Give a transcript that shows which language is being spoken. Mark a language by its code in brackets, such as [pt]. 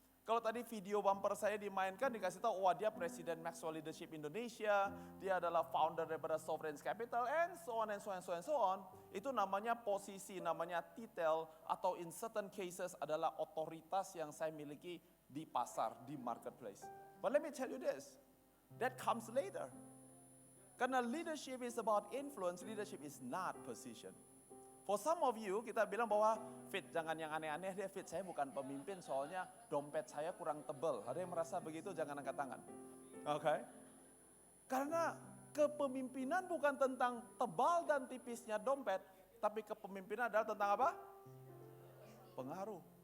[id] Kalau tadi video bumper saya dimainkan dikasih tahu, wah dia Presiden Maxwell Leadership Indonesia, dia adalah founder daripada Sovereign Capital, [en] and so on and so on [id] and so on and so on. Itu namanya posisi, namanya titel, atau [en] in certain cases [id] adalah otoritas yang saya miliki di pasar, di marketplace. [en] But let me tell you this, that comes later. Karena leadership is about influence, leadership is not position. For some of you, [id] kita bilang bahwa, Fit, jangan yang aneh-aneh deh, Fit, saya bukan pemimpin soalnya dompet saya kurang tebal. Ada yang merasa begitu, jangan angkat tangan. Oke? Karena kepemimpinan bukan tentang tebal dan tipisnya dompet, tapi kepemimpinan adalah tentang apa? Pengaruh.